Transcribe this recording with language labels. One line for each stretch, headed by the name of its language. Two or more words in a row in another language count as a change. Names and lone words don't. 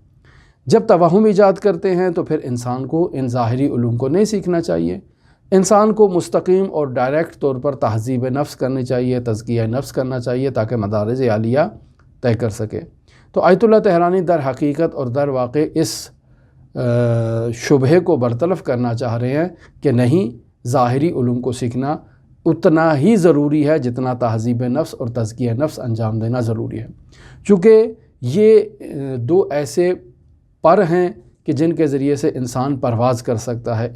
Urdu: جب توہم ایجاد کرتے ہیں تو پھر انسان کو ان ظاہری علوم کو نہیں سیکھنا چاہیے۔ انسان کو مستقیم اور ڈائریکٹ طور پر تہذیب نفس کرنی چاہیے، تزکیہ نفس کرنا چاہیے تاکہ مدارج عالیہ طے کر سکے۔ تو آیت اللہ طحرانی در حقیقت اور در واقع اس شبہے کو برطرف کرنا چاہ رہے ہیں کہ نہیں، ظاہری علوم کو سیکھنا اتنا ہی ضروری ہے جتنا تہذیب نفس اور تزکیہ نفس انجام دینا ضروری ہے، چونکہ یہ دو ایسے پر ہیں کہ جن کے ذریعے سے انسان پرواز کر سکتا ہے۔